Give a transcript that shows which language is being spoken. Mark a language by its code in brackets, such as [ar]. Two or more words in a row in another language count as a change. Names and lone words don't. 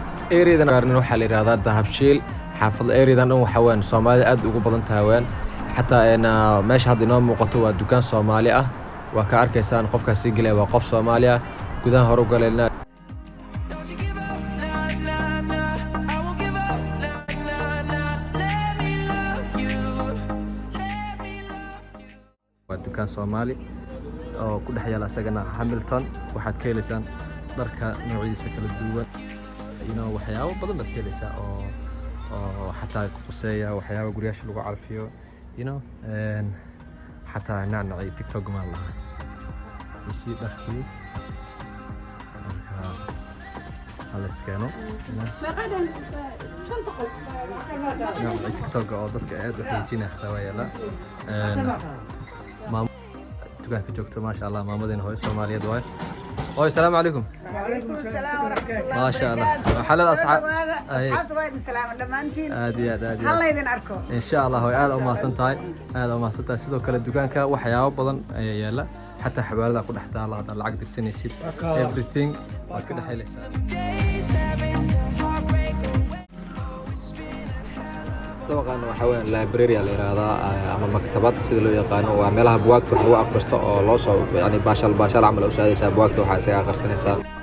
[so] Area-dan gaarnin waxaa la yiraahdaa Dahabshiil. Xaafadda area-dan dhan waxaa weeyaan Soomaalida aad ugu badan tahay weeyaan. Xataa, een, ah, meesha hadda inoo muuqato waa dukaan Soomaali ah. Waa ka arkaysaan qofkaas sii galaya waa qof Soomaali ah. Gudaha hore u galayna. [en] Don't you give up, nah, nah, nah. I won't give up, nah, nah, nah. Let me love you, let me love you. [so] Waa dukaan Soomaali oo ku dhex yaala isagana Hamilton. Waxaad ka helaysaan dharka noocyadiisa kala duwan. [en] You know, [so] waxyaabo badan baad ka helaysaa oo, oo xataa ku quseeya, waxyaabo guryaasha lagu carfiyo, [en] you know, [so] een, xataa nacnac iyo TikTok ma laha. Isi dharkii. Marka, ha la is keeno, [en] you know. [so] Nacnac iyo TikTok oo dadka aad u xiisinaya xataa waa yaala. Een, maam-, dukaanka joogto, [ar] ما شاء الله, [so] maamadeena hooyo Soomaaliyeed waaye. Hooyo, [ar] السلام عليكم. وعليكم السلام ورحمة الله ما شاء الله. وبركاته. [so] Waxaa leedahay asxaab. Soo dhawaada. Ay. Asxaabta waa idin salaama dhammaantiin. Aad iyo aad, aad iyo Ha aad. laydin arko. [ar] إن شاء الله, [so] hooyo, aad u mahadsan tahay. Aad u mahadsan tahay. Sidoo kale, dukaanka waxyaabo badan ayaa yaala. Xataa xawaalada ku dhex taala, haddaad lacag dirsanaysid, everything waad ka dhex helaysaa. [en] Days having to heartbreak away. [so] Dabaqaana waxaa weeyaan library aa la yiraahdaa, eh, ama maktabad sida loo yaqaano. Waa meelaha buugaagta wax lagu akhristo oo loo soo, yacni, baashal, baashal camal u saadaysaa. Buugaagta waxaa isaga akhrisanaysaa.